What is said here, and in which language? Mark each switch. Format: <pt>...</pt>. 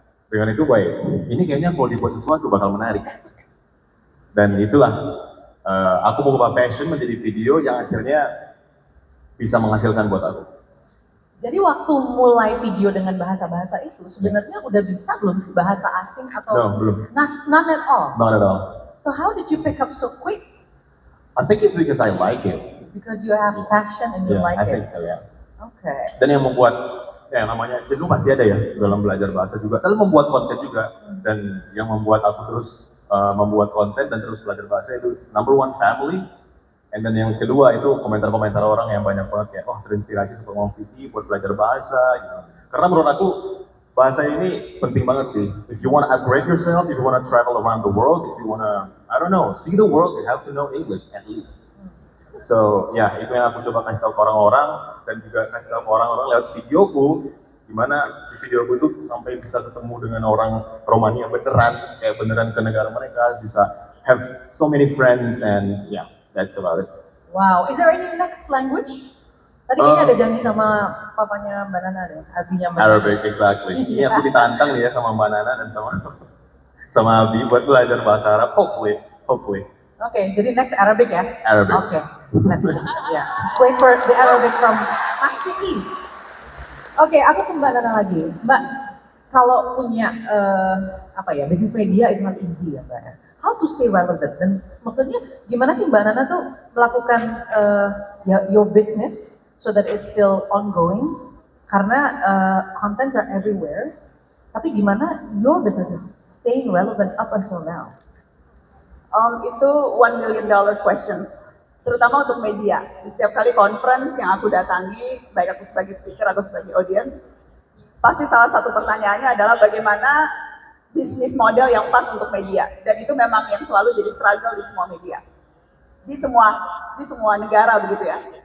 <id>Dengan itu baik, ini kayaknya kalau dibuat sesuatu bakal menarik. Dan itulah, aku mau ubah passion menjadi video yang akhirnya bisa menghasilkan buat aku. Jadi waktu mulai video dengan bahasa-bahasa itu sebenarnya udah bisa belum sih bahasa asing atau? No, belum.</id> <en>None at all. Not at all. So how did you pick up so quick? I think it's because I like it. Because you have passion and you Yeah, like I it. think so, yeah. Okay.</en> <id>Dan yang membuat, ya namanya jenuh pasti ada ya dalam belajar bahasa juga. Dalam membuat konten juga. Dan yang membuat aku terus membuat konten dan terus belajar bahasa itu</id> <en>number one, family.</en> <id>And then yang kedua itu komentar-komentar orang yang banyak banget kayak, oh terinspirasi untuk ngomong PT buat belajar bahasa gitu. Karena menurut aku bahasa ini penting banget sih.</id> <en>If you want to upgrade yourself, if you want to travel around the world, if you want to, I don't know, see the world, you have to know English at least.</en> <id>So ya itu yang aku coba kasih tahu ke orang-orang dan juga kasih tahu ke orang-orang lewat videoku, gimana di videoku itu sampai bisa ketemu dengan orang Romania beneran, kayak beneran ke negara mereka, bisa</id> <en>have so many friends and yeah. That's about it. Wow, is there any next language?</en> <id>Tadi kayaknya ada janji sama papanya Mbak Nana deh, abinya Mbak Nana.</id> <en>Arabic, exactly.</en> <id>Ini aku ditantang nih ya sama Mbak Nana dan sama Abi buat belajar bahasa Arab.</id> <en>Hopefully.</en> <id>Oke, jadi next Arabic ya?</id> <en>Arabic. Oke, let's just wait for the Arabic from Mas Kiki.</en> <id>Oke, aku ke Mbak Nana lagi. Mbak, kalau punya bisnis media</id> <en>is not easy</en> <id>ya Mbak.</id> <en>How to stay relevant,</en> <id>dan maksudnya gimana sih Mbak Nana tuh melakukan</id> <en>your business so that it's still ongoing,</en> <id>karena</id> <en>contents are everywhere,</en> <id>tapi gimana</id> <en>your business is staying relevant up until now?</en> <id>Itu</id> <en>$1 million questions,</en> <id>terutama untuk media. Di setiap kali conference yang aku datangi, baik aku sebagai speaker atau sebagai audience, pasti salah satu pertanyaannya adalah bagaimana bisnis model yang pas untuk media, dan itu memang yang selalu jadi struggle di semua media, di semua negara begitu ya.</id>